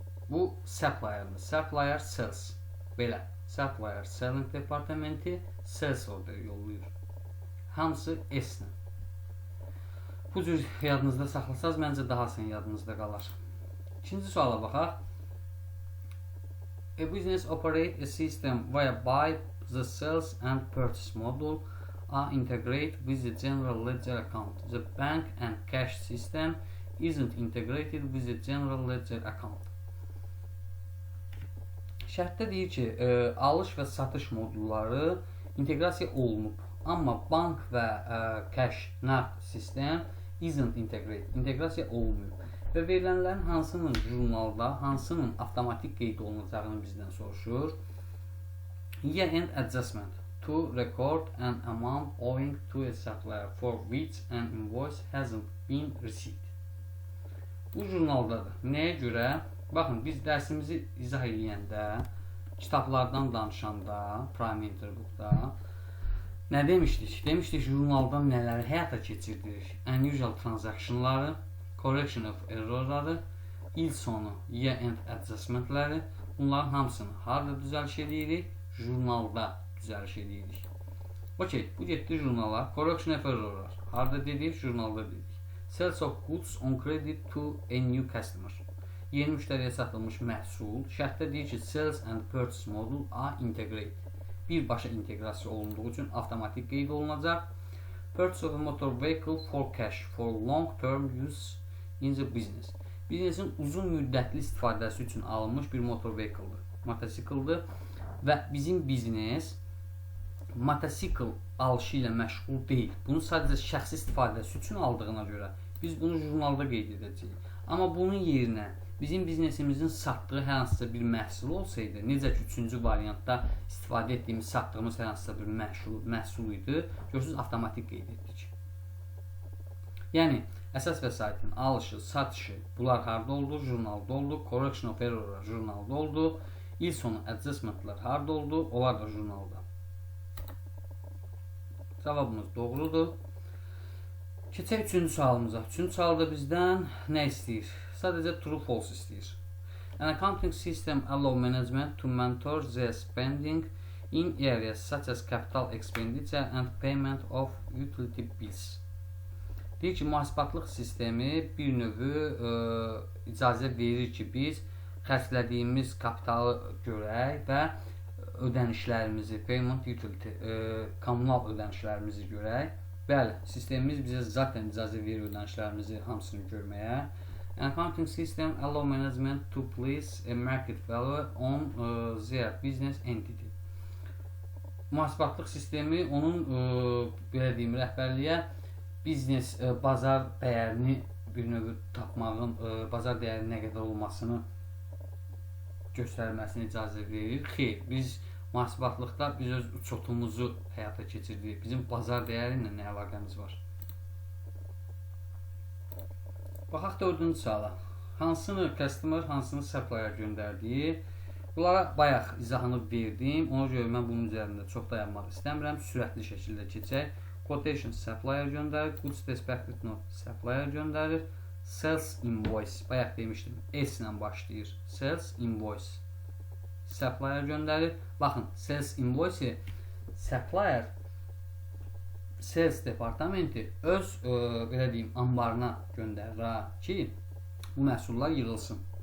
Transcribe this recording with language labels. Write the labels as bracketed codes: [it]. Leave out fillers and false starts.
[az] Bu supplier'dır. Supplier sales. Belə. Supplier selling departamenti sales order yollayır. Hamısı S-lə. Bu cür yadınızda saxlasaz, məncə daha sən yadınızda qalar. İkinci suala baxaq. [en] A business operate a system whereby the sales and purchase module are integrated with the general ledger account. The bank and cash system isn't integrated with the general ledger account. [az] Şərtdə deyir ki, alış və satış modulları inteqrasiya olunub. Amma bank və cash nağd sistem [en] isn't integrated. [az] İnteqrasiya olunmuyor. Və verilənlərin hansının jurnalda, hansının avtomatik qeyd olunacağını bizdən soruşur. [en] Year-end adjustment to record an amount owing to a supplier for which an invoice hasn't been received. [az] Bu jurnaldadır. Nəyə görə? Baxın, biz dərsimizi izah edəndə, kitablardan danışanda, Prime Interbook'da nə demişdik? Demişdik, jurnaldan nələri həyata keçirdirik? Unusual transactionları, correction of errorları, il sonu year-end adjustmentləri, bunların hamısını harada düzəliş edirik? Jurnalda düzəliş edirik. Okey, bu getdi jurnala, correction of errorlar. Harada dedik? Jurnalda dedik. [en] Sales of goods on credit to a new customer. [az] Yeni müştəriyə satılmış məhsul. Şərtdə deyir ki, [en] sales and purchase module are integrated. [az] Birbaşa inteqrasiya olunduğu üçün avtomatik qeyd olunacaq. [en] Purchase of a motor vehicle for cash for long term use in the business. [az] Biznesin uzun müddətli istifadəsi üçün alınmış bir motor vehicle-dır. Motosikildir və bizim biznes motosikl alışı ilə məşğul deyil. Bunu sadəcə şəxsi istifadəsi üçün aldığına görə biz bunu jurnalda qeyd edəcəyik. Amma bunun yerinə bizim biznesimizin satdığı hər hansısa bir məhsul olsaydı, necə ki, üçüncü variantda istifadə etdiyimiz, satdığımız hər hansısa bir məhsul idi, görürsünüz, avtomatik qeyd etdik. Yəni, əsas vəsaitin alışı, satışı, bunlar harada oldu? Jurnalda oldu. Correction of errorlar jurnalda oldu. İl sonu adjustmentlar harada oldu? Onlar da jurnalda. Cavabımız doğrudur. Keçək üçüncü sualımıza. Üçüncü sualda bizdən nə istəyir? Sadəcə true false istəyir. [en] An accounting system allow management to monitor their spending in areas such as capital expenditure and payment of utility bills. [az] Deyir ki, mühasibatlıq sistemi bir növü icazə verir ki, biz xərclədiyimiz kapitalı görək və ödənişlərimizi, payment utility, kommunal ödənişlərimizi görək. Bəli, sistemimiz bizə zaten icazə verir ödənişlərimizi hamısını görməyə. [en] An accounting system allow management to place a market value on their business entity. [az] mühasibatlıq sistemi onun belə deyim, rəhbərliyə biznes bazar dəyərini bir növ tapmağın, bazar dəyərinin nə qədər olmasını göstərməsini icazə verir. Xeyr, biz mühasibatlıqda biz öz uçotumuzu həyata keçiririk. Bizim bazar dəyəri ilə nə əlaqəmiz var? Baxaq 4-cü suala. Hansını customer, hansını supplier göndərdiyi? Bunlara bayaq izahını verdim. Ona görə mən bunun üzərində çox dayanmaq istəmirəm. Sürətli şəkildə keçək. Quotation supplier göndərir. Goods dispatched note supplier göndərir. Sales invoice. Bayaq demişdim. S ilə başlayır. Sales invoice. Supplier göndərir. Baxın, sales invoice supplier sales departamenti öz belə deyim, ambarına göndərir ki, bu məhsullar yığılsın.